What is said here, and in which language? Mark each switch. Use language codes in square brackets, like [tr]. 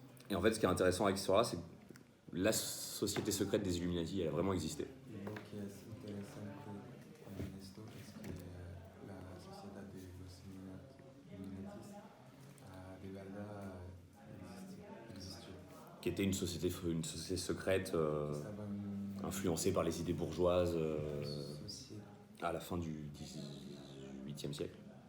[fr] Et en fait, ce qui est intéressant avec cette histoire-là, c'est que la société secrète des Illuminati, elle a vraiment existé. [es] y lo que es interesante en esto es que la sociedad de los Illuminatis de verdad existió. [fr] Qui était une société secrète [es] Estaban [fr] influencée par les idées bourgeoises [es] sociedad [fr] à la fin du XVIIIe siècle.